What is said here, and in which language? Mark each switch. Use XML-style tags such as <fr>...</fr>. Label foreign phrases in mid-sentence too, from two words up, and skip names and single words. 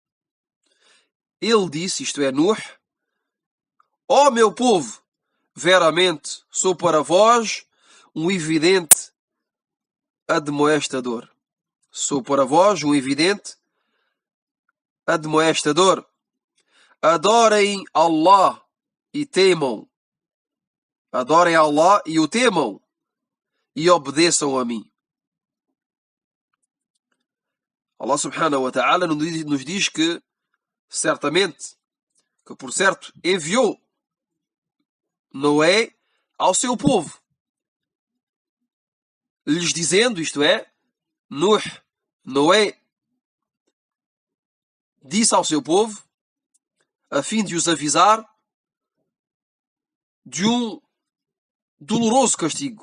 <pt>Ele disse, isto é, Nuh, Ó meu povo, veramente sou para vós um evidente admoestador. Sou para vós um evidente admoestador. Adorem Allah e temam. Adorem Allah e o temam. E obedeçam a mim. Allah subhanahu wa ta'ala nos diz que, certamente, que por certo enviou Noé ao seu povo, lhes dizendo, isto é, Noé disse ao seu povo, a fim de os avisar de um doloroso castigo.</pt>